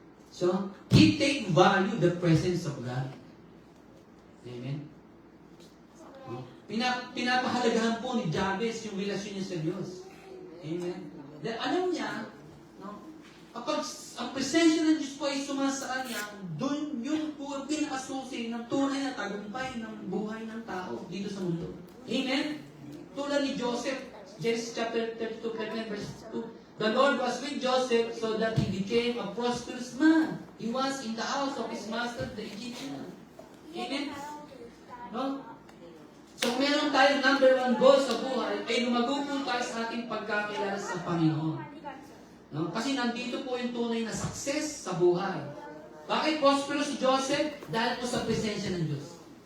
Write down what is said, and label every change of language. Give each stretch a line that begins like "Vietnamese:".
English: So, he take value the presence of God. Amen? No?
Filipino: Pinapahalagahan po ni Jabez yung relasyon niya sa Diyos. Amen? Dahil alam niya, no, kapag ang presensya ng Diyos po ay sumasa kanya, doon yun po ang pinakasusi ng tunay na tagumpay ng buhay ng tao dito sa mundo. Amen? Tulad ni Joseph, Genesis chapter 32, verse 2.
English: The Lord was with Joseph so that he became a prosperous man. He was in the house of his master, the Egyptian. Amen? No?
Filipino: So kung meron tayong number 1 goal sa buhay, ay lumago po tayo sa ating pagkakilala sa Panginoon. No? Kasi nandito po yung tunay na success sa buhay. Bakit prosperous si Joseph? Dahil po sa presensya ng Diyos.